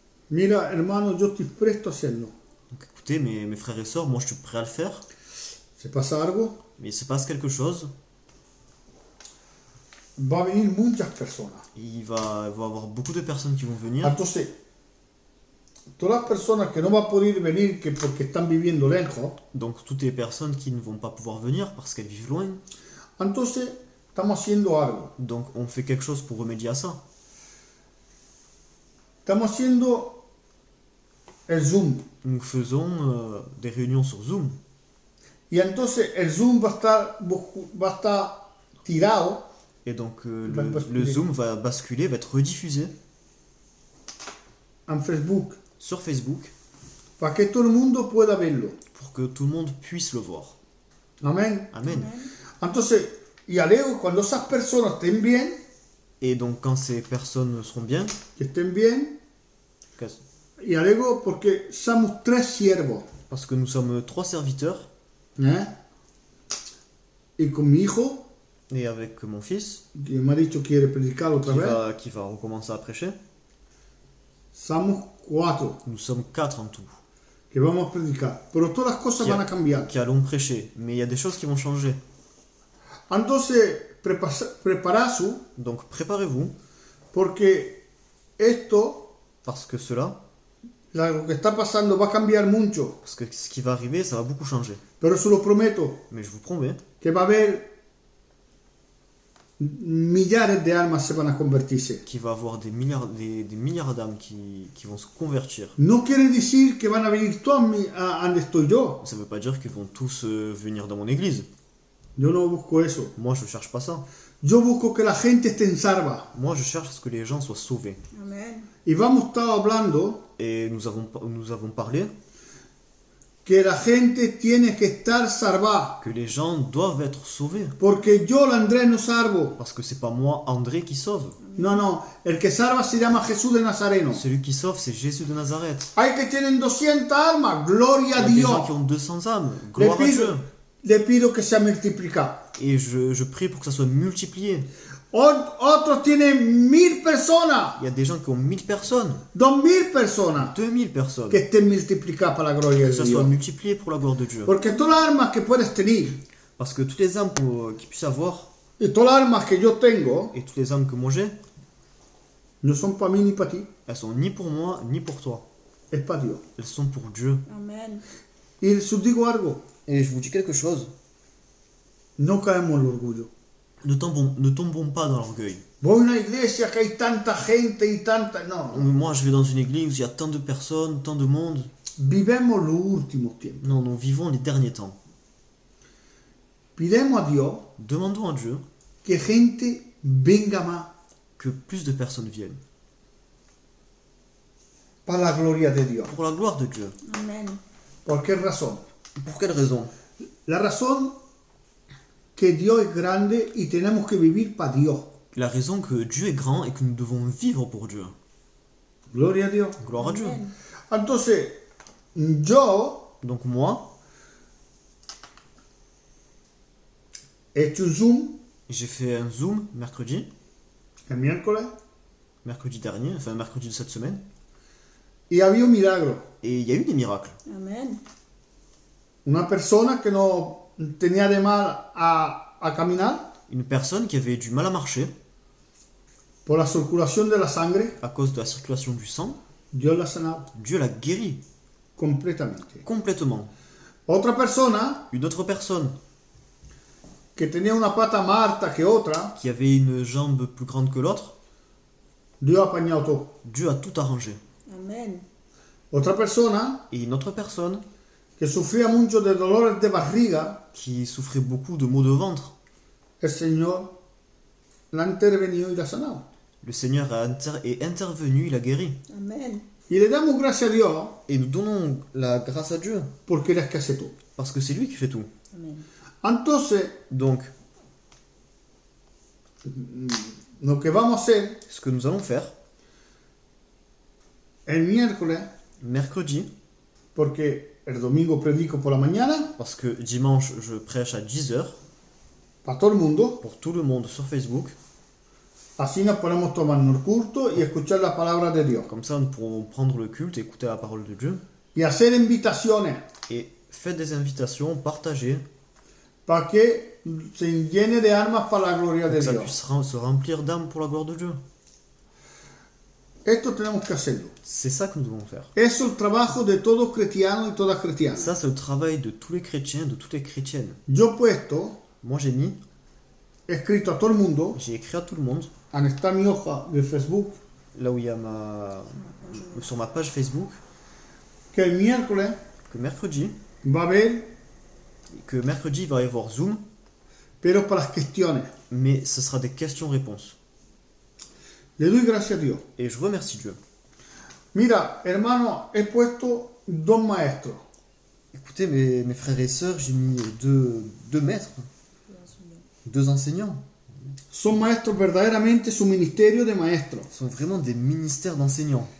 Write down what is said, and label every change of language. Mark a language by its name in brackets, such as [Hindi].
[Spanish] Mira, hermano, yo estoy presto a hacerlo. [French] Donc écoutez, mes frères et sœurs, moi je suis prêt à le faire. [Spanish] se pasa algo, [French] mais il se passe quelque chose, [Spanish] va a venir muchas personas. [French] il va y avoir beaucoup de personnes qui vont venir. [Spanish] Entonces, todas las personas que no van a poder venir que porque están viviendo lejos, [French] Donc toutes les personnes qui ne vont pas pouvoir venir parce qu'elles vivent loin. [Spanish] entonces estamos haciendo algo. [French] Donc on fait quelque chose pour remédier à ça. [Spanish] Estamos haciendo el Zoom. [French] Nous faisons des réunions sur Zoom. [Spanish] Y entonces el Zoom va a estar tirado [French] Et donc Va basculer. le Zoom va basculer, va être rediffusé [Spanish] en Facebook [French] sur Facebook [Spanish] para que todo el mundo pueda verlo. [French] pour que tout le monde puisse le voir. Amén. Amen. [Spanish] Entonces, y luego cuando esas personas estén bien, [French] Et donc quand ces personnes seront bien, [Spanish] que estén bien, [French] qu'est-ce- [Spanish] y luego porque somos 3 siervos, [French] parce que nous sommes 3 serviteurs, [Spanish] ¿eh? Y con mi hijo, [French] et avec mon fils, [Spanish] que me ha dicho que quiere predicar otra vez, [French] qui va recommencer à prêcher, [Spanish] somos 4 [French] nous sommes 4 en tout, [Spanish] que vamos a predicar. Pero todas las cosas van a cambiar. [French] qui allons prêcher. Mais il y a des choses qui vont changer. [Spanish] Entonces, preparaos, [French] Donc préparez-vous, [Spanish] porque esto, [French] parce que cela, [Spanish] lo que está pasando, va a cambiar mucho. [French] parce que ce qui va arriver, ça va beaucoup changer. [Spanish] Pero se lo prometo, [French] Mais je vous promets [Spanish] que va a haber millares de almas se van a convertirse. [French] qu'il va y avoir des milliards d'âmes qui vont se convertir. [Spanish] No quiere decir que van a venir todos a donde estoy yo. [French] Ça ne veut pas dire qu'ils vont tous venir dans mon église. [Spanish] Yo no busco eso. [French] Moi, je ne cherche pas ça. [Spanish] Yo busco que la gente esté en salva. [French] Moi, je cherche à ce que les gens soient sauvés. Amen. [Spanish] Y vamos a estar hablando [French] Et nous avons parlé [Spanish] que la gente tiene que estar salva. [French] que les gens doivent être sauvés. [Spanish] Porque yo, Andrés, no salvo. [French] Parce que c'est pas moi, André, qui sauve. [Spanish] No. El que salva se llama Jesús de Nazareno. [French] Celui qui sauve, c'est Jésus de Nazareth. [Spanish] Hay que tienen 200 almas. Gloria a [French] Il y a des [Spanish] Dios. [French] gens qui ont 200 âmes. Le Gloire à Dieu. [Spanish] le pido que sea multiplicado. [French] Et je prie pour que ça soit multiplié. [Spanish] Otros tienen 1000 personas. [French] Il y a des gens qui ont 1000 personnes, [Spanish] 2000 personas. [French] 2000 personnes. [Spanish] Que estén multiplicadas para la gloria [French] Que [Spanish] de [French] ça soit [Spanish] Dios. [French] multiplié pour la gloire de Dieu. [Spanish] Porque todas las armas que puedes tener [French] Parce que toutes les âmes qu'ils puissent avoir, [Spanish] y todas las armas que yo tengo [French] et toutes les âmes que moi j'ai, [Spanish] no son para mí ni para ti, [French] elles sont ni pour moi, ni pour toi. [Spanish] es para Dios. [French] Elles sont pour Dieu. Amen. [Spanish] Y les digo algo, [French] Et je vous dis quelque chose. [Spanish] no caemos en el orgullo. [French] Ne tombons pas dans l'orgueil. [Spanish] Voy a una iglesia que hay tanta gente y tanta... No, [French] Moi, je vais dans une église où il y a tant de personnes, tant de monde. [Spanish] vivemos los últimos tiempos. [French] Non, nous vivons les derniers temps. [Spanish] Pidemos a Dios [French] Demandons à Dieu [Spanish] que gente venga más [French] que plus de personnes viennent. [Spanish] para la gloria de Dios. [French] Pour la gloire de Dieu. Amen. [Spanish] ¿Por qué razón? [French] Pour quelle raison? [Spanish] La razón que Dios es grande y tenemos que vivir para Dios. [French] La raison que Dieu est grand et que nous devons vivre pour Dieu. [Spanish] Gloria a Dios. [French] Gloire à Dieu. Amen. [Spanish] Entonces, yo [French] Donc moi, [Spanish] he hecho un Zoom [French] j'ai fait un Zoom mercredi dernier, enfin mercredi de cette semaine, [Spanish] y había un milagro. [French] et il y a eu des miracles. Amen. [Spanish] Una persona que no tenía de mal a caminar [French] Une personne qui avait du mal à marcher [Spanish] por la circulación de la sangre, [French] à cause de la circulation du sang, [Spanish] Dios la sanaba [French] Dieu l'a guéri [Spanish] completamente. [French] complètement. [Spanish] Otra persona [French] Une autre personne [Spanish] que tenía una pata más alta que otra, [French] qui avait une jambe plus grande que l'autre, [Spanish] Dios ha apañado todo. [French] Dieu a tout arrangé. Amen. Et [Spanish] Otra persona [French] une autre personne [Spanish] que sufría mucho de dolores de barriga, [French] qui souffrait beaucoup de maux de ventre, [Spanish] el Señor la ha intervenido y la ha sanado. [French] le Seigneur est intervenu, il a guéri. Amen. [Spanish] Y le damos gracias a Dios [French] Et nous donnons la grâce à Dieu, [Spanish] porque Él es que hace todo. [French] parce que c'est lui qui fait tout. Amen. [Spanish] Entonces, [French] Donc, [Spanish] lo que vamos a hacer [French] ce que nous allons faire, [Spanish] el miércoles, [French] mercredi, [Spanish] porque el domingo predico por la mañana, [French] parce que dimanche, je prêche à 10h [Spanish] para todo el mundo, [French] pour tout le monde sur Facebook. [Spanish] así nos podemos tomarnos el culto y escuchar la palabra de Dios. [French] Comme ça, nous pourrons prendre le culte, écouter la parole de Dieu. [Spanish] Y hacer invitaciones. [French] Et faites des invitations, partagez. [Spanish] para que se llene de almas para la gloria [French] Pour [Spanish] de [French] que ça [Spanish] Dios. [French] puisse se remplir d'âme pour la gloire de Dieu. [Spanish] Esto tenemos que hacerlo. [French] C'est ça que nous devons faire. [Spanish] Eso es el trabajo de todo cristiano y toda cristiana. [French] Ça, c'est le travail de tous les chrétiens, de toutes les chrétiennes. [Spanish] Yo he puesto, [French] Moi, j'ai mis, [Spanish] he escrito a todo el mundo, [French] j'ai écrit à tout le monde, [Spanish] en esta mi hoja de Facebook, [French] là où il y a sur ma page Facebook, [Spanish] que el miércoles [French] que mercredi, il va y avoir Zoom, [Spanish] pero para las cuestiones. [French] mais ce sera des questions-réponses. [Spanish] Le doy gracias a Dios. [French] Et je remercie Dieu. [Spanish] Mira, hermano, he puesto dos maestros. [French] Écoutez, mes frères et sœurs, j'ai mis deux maîtres, deux enseignants. [Spanish] Son maestros verdaderamente su ministerio de maestros. [French] Ils sont vraiment des ministères d'enseignants.